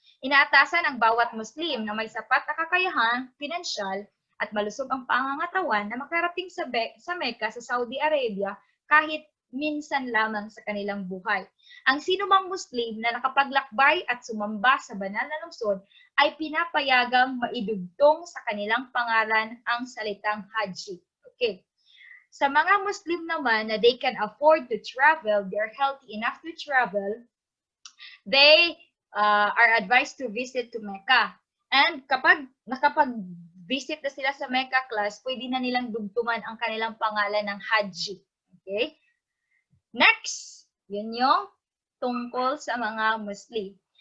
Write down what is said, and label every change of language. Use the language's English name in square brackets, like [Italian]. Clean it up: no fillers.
[Filipino] Inaatasan ang bawat Muslim na may sapat na kakayahan, pinansyal, at malusog ang pangangatawan na makarating sa Mecca sa Saudi Arabia kahit minsan lamang sa kanilang buhay. Ang sinumang Muslim na nakapaglakbay at sumamba sa banal na lungsod ay pinapayagang maidugtong sa kanilang pangalan ang salitang Haji. [English] Okay. [Filipino] Sa mga Muslim naman na [English] they can afford to travel, they're healthy enough to travel, they are advised to visit to Mecca. [Filipino] And kapag nakapag-visit na sila sa Mecca class, pwede na nilang dugtungan ang kanilang pangalan ng Haji. Okay? Next, yun yung tungkol sa mga Muslim.